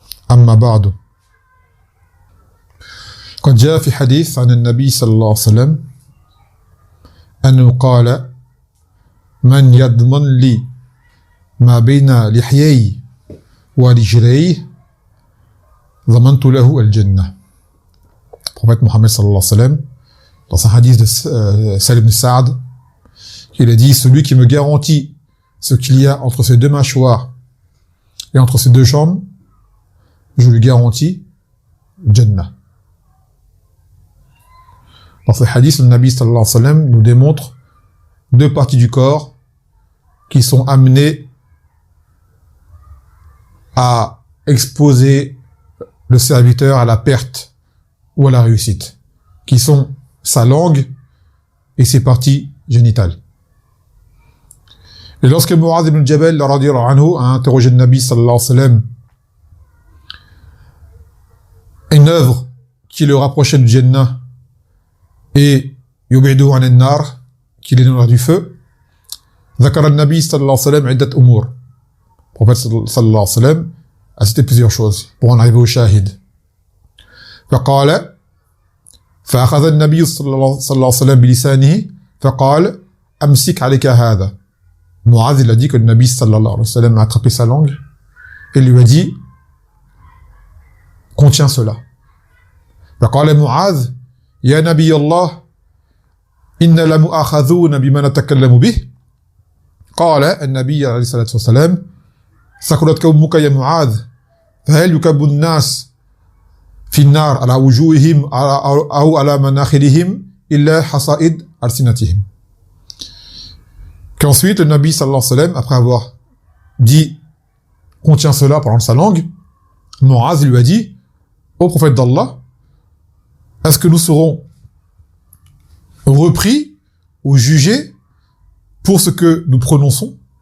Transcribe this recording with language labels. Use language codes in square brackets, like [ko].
[ar] أما بعد، قد جاء في حديث عن النبي صلى الله عليه وسلم أنه قال: من يضمن لي ما بين لحيي ورجلي ضمنت له الجنة. [fr] Prophète Mohammed sallallahu alayhi wa sallam, dans un hadith de Salim ibn Sa'd, il a dit: celui qui me garantit ce qu'il y a entre ses deux mâchoires et entre ses deux jambes, je lui garantis Jannah. Dans ce hadith, le Nabi sallallahu alayhi wa sallam nous démontre deux parties du corps qui sont amenées à exposer le serviteur à la perte ou à la réussite, qui sont sa langue et ses parties génitales. Et lorsque Mu'adh ibn Jabal radiyallahu anhu a interrogé le Nabi sallallahu alayhi wa sallam une œuvre qui le rapprochait du Jannah et [ar] yubidu an an-nar, [fr] qui l'éloignera du feu, [ar] ذكر النبي صلى الله عليه وسلم عدة أمور. [fr] Le prophète [ar] صلى الله عليه وسلم [fr] a cité plusieurs choses pour en arriver au shahid. [ar] فقال فأخذ النبي صلى الله عليه وسلم بلسانه فقال أمسك عليك هذا. [fr] Mu'adh, il a dit que le Nabi sallallahu alayhi wa sallam a attrapé sa langue et lui a dit: contiens cela. [ar] فقال معاذ يا نبي الله إن لمؤاخذون بما نتكلم به. قال النبي عليه الصلاة والسلام: ثقلتك أمك يا معاذ فهل يكب الناس في النار على وجوههم أو على مناخرهم إلا حصائد ألسنتهم. [fr] Qu'ensuite le Nabi sallallahu alayhi wa sallam, après avoir dit contiens cela parlant de sa langue, Mu'adh lui a dit: ô prophète d'Allah, est-ce que nous serons repris ou jugés pour ce que nous prononçons?